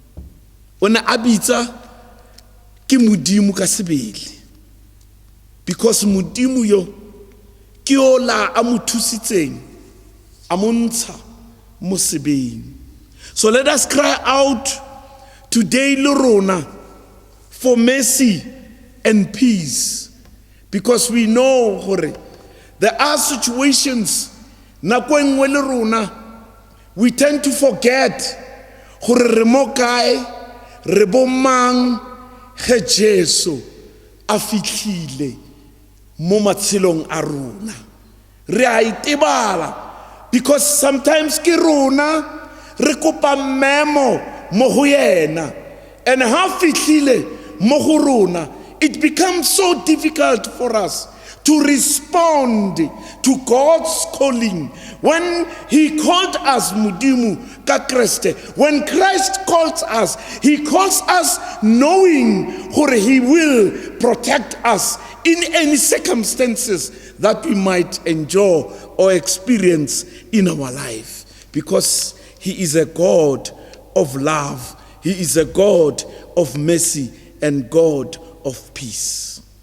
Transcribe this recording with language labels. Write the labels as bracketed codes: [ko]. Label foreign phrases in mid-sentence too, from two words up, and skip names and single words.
[tn] O ne a bitsa ke Modimo ka sebele, because Modimo yo ke o la a mo thusitseng a mo ntsha mo sebeng. [en] So let us cry out today, [tn] le rona, [en] for mercy and peace, because we know [tn] gore [en] there are situations [tn] nako engwe le rona [en] we tend to forget [tn] gore re mo kae, re bo mang ge Jesu a fitlhile mo matshelong a rona. Re a itebala, [en] because sometimes [tn] ke rona re kopa memo mo go yena, and ha fitlhile mo go rona, [en] it becomes so difficult for us to respond to God's calling. When he called us [tn] Modimo ka Kriste, [en] when Christ calls us, he calls us knowing that he will protect us in any circumstances that we might endure or experience in our life, because he is a God of love, he is a God of mercy and God of peace.